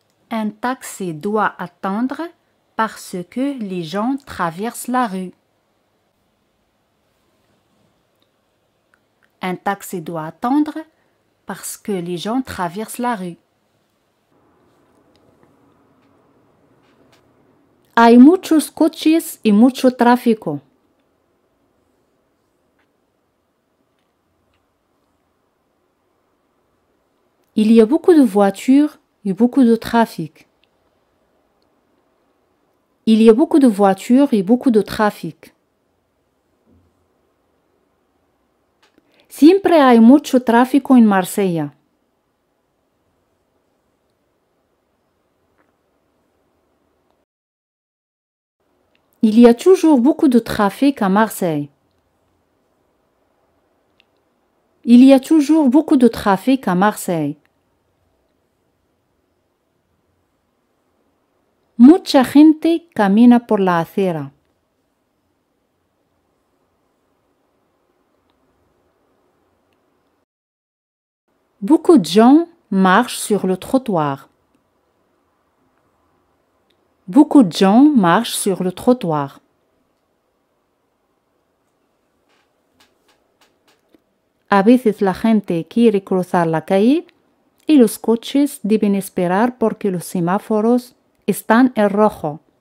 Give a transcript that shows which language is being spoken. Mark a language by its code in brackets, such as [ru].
[fr] Un taxi doit attendre parce que les gens traversent la rue. Un taxi doit attendre parce que les gens traversent la rue. [es] Hay muchos coches y mucho tráfico. [fr] Il y a beaucoup de voitures et beaucoup de trafic. Il y a beaucoup de voitures et beaucoup de trafic. [es] Siempre hay mucho tráfico en Marsella. [fr] Il y a toujours beaucoup de trafic à Marseille. Il y a toujours beaucoup de trafic à Marseille. [es] Mucha gente camina por la acera. [fr] Beaucoup de gens marchent sur le trottoir. Beaucoup de gens marchent sur le trottoir. [es] A veces la gente quiere cruzar la calle y los coches deben esperar porque los semáforos están en rojo.